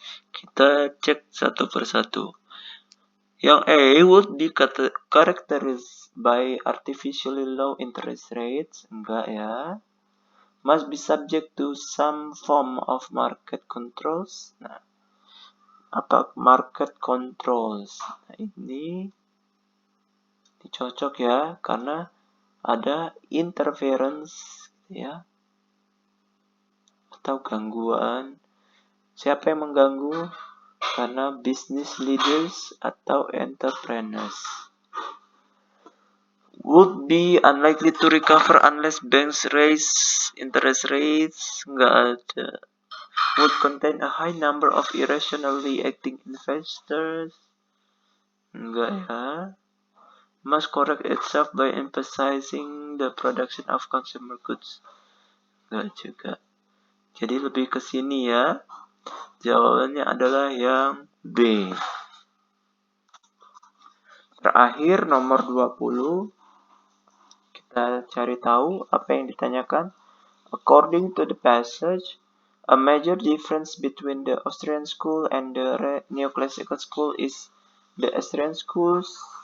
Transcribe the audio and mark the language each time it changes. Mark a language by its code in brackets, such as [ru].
[id] Kita cek satu persatu. Yang A [en] would be characterized by artificially low interest rates. [id] Enggak ya. [en] Must be subject to some form of market controls. [id] Nah, apa market controls? Nah, ini cocok ya karena ada interference ya atau gangguan. Siapa yang mengganggu? Karena business leaders atau entrepreneurs. [en] Would be unlikely to recover unless banks raise interest rates. [id] Nggak ada. [en] Would contain a high number of irrationally acting investors. [id] Enggak ya. [en] Must correct itself by emphasizing the production of consumer goods. [id] Enggak juga. Jadi lebih ke sini ya. Jawabannya adalah yang B. Terakhir nomor 20. Kita cari tahu apa yang ditanyakan. [en] According to the passage, a major difference between the Austrian school and the neoclassical school is the Austrian schools.